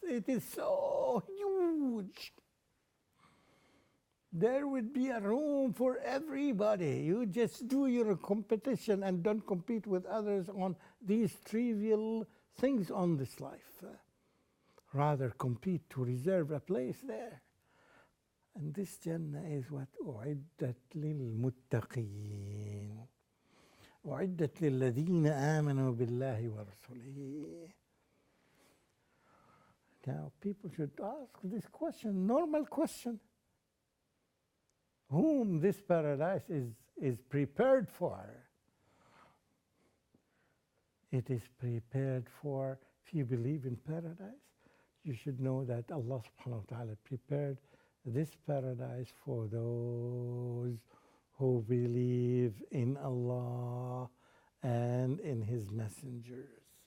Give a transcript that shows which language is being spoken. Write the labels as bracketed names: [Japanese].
[English] It is so huge. There would be a room for everybody. You just do your competition and don't compete with others on these trivial things on this life. Rather compete to reserve a place there. And this Jannah is what [Arabic] أُعِدَّتْ لِلْمُتَّقِينَ أُعِدَّتْ لِلَّذِينَ آمَنُوا بِاللَّهِ وَرَسُولِهِ. [English] Now people should ask this question, normal question. Whom this paradise is prepared for? It is prepared for, if you believe in paradise, you should know that Allah subhanahu wa ta'ala prepared this paradise for those who believe in Allah and in His messengers.